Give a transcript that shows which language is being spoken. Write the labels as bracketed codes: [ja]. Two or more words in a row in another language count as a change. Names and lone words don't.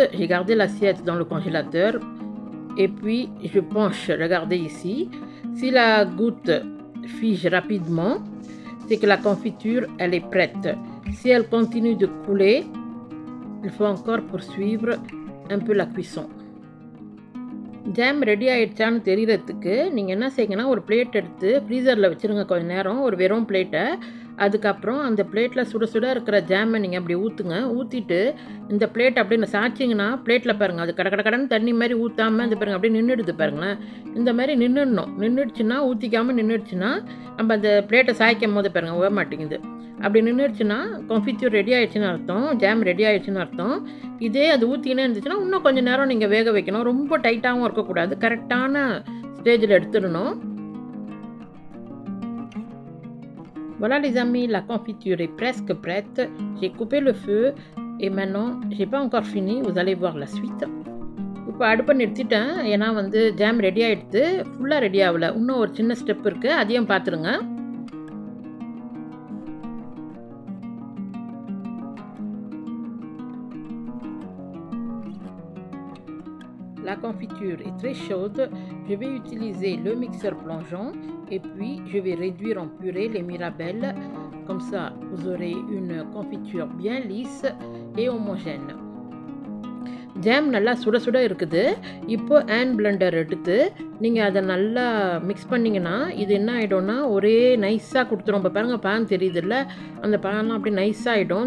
[fr] J'ai gardé l'assiette dans le congélateur et puis je penche, regardez ici. Si la goutte fige rapidement, c'est que la confiture, elle est prête. Si elle continue de couler, il faut encore poursuivre un peu la cuisson. [ta] ஜாம் ரெடி ஆகிடுச்சான்னு தெரியறதுக்கு நீங்கள் என்ன செய்யுங்கன்னா, ஒரு பிளேட் எடுத்து ஃப்ரீசரில் வச்சுருங்க கொஞ்சம் நேரம், ஒரு வெறும் பிளேட்டை. அதுக்கப்புறம் அந்த பிளேட்டில் சுட சுட இருக்கிற ஜாமை நீங்கள் அப்படி ஊற்றுங்க. ஊற்றிட்டு இந்த பிளேட் அப்படியே சாய்ச்சிங்கன்னா பிளேட்டில் பாருங்கள், அது கடன்னு தண்ணி மாதிரி ஊற்றாமல் இந்த பாருங்கள் அப்படியே நின்றுடுது பாருங்களேன். இந்த மாதிரி நின்றுடணும். நின்றுடுச்சுன்னா ஊற்றிக்காமல் நின்றுடுச்சுன்னா நம்ம அந்த பிளேட்டை சாய்க்கும் போது பாருங்கள் உழ மாட்டேங்குது. அப்படி நின்றுடுச்சுன்னா கன்ஃபிச்சூர் ரெடி ஆகிடுச்சின்னு அர்த்தம், ஜாம் ரெடி ஆகிடுச்சின்னு அர்த்தம். இதே அது ஊற்றினே இருந்துச்சுன்னா இன்னும் கொஞ்சம் நேரம் நீங்கள் வேக வைக்கணும். ரொம்ப டைட்டாகவும் இருக்கக்கூடாது, கரெக்டான ஸ்டேஜில் எடுத்துடணும். [fr] Voilà les amis, la confiture est presque prête. J'ai coupé le feu et maintenant, j'ai pas encore fini, vous allez voir la suite. [ta] இப்போ அடுப்பை நிறுத்திட்டேன், ஏன்னா வந்து ஜாம் ரெடி ஆகிடுது. ஃபுல்லாக ரெடி ஆகலை, இன்னும் ஒரு சின்ன ஸ்டெப் இருக்குது, அதையும் பார்த்துருங்க. [fr] La confiture est très chaude. Je vais utiliser le mixeur plongeant et puis je vais réduire en purée les mirabelles. Comme ça, vous aurez une confiture bien lisse et homogène. [ta] ஜாம் நல்லா சுட சுட இருக்குது. இப்போ [en] hand blender [ta] எடுத்து நீங்கள் அதை நல்லா மிக்ஸ் பண்ணிங்கன்னா இது என்ன ஆகிடும்னா ஒரே நைஸாக கொடுத்துரும். இப்போ பாருங்கள் பேன் தெரியுதுல்ல, அந்த பேன்லாம் அப்படி நைஸாக ஆகிடும்.